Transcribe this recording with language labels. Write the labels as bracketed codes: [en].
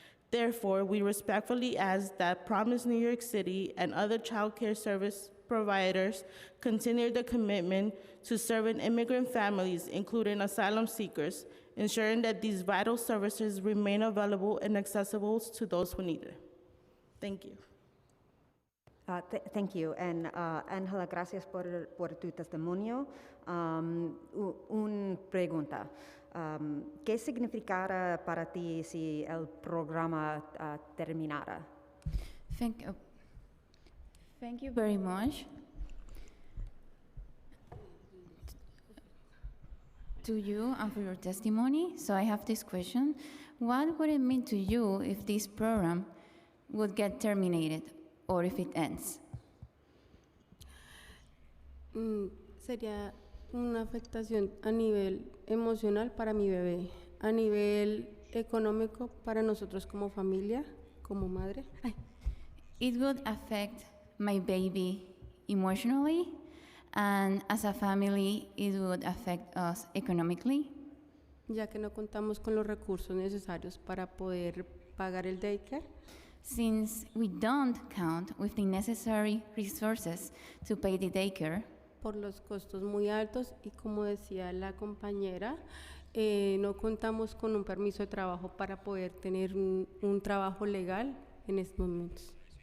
[en] Therefore, we respectfully ask that Promise New York City and other child care service providers continue the commitment to serving immigrant families, including asylum seekers, ensuring that these vital services remain available and accessible to those who need it. Thank you. Thank you. [es] And Angela, gracias por tu testimonio. Una pregunta. ¿Qué significará para ti si el programa terminara? [en] Thank you very much. To you and for your testimony. So I have this question. What would it mean to you if this program would get terminated or if it ends? [es] Sería una afectación a nivel emocional para mi bebé, a nivel económico para nosotros como familia, como madre. [en] It would affect my baby emotionally, and as a family, it would affect us economically. [es] Ya que no contamos con los recursos necesarios para poder pagar el daycare. [en] Since we don't count with the necessary resources to pay the daycare. [es] Por los costos muy altos y como decía la compañera, no contamos con un permiso de trabajo para poder tener un trabajo legal en estos momentos.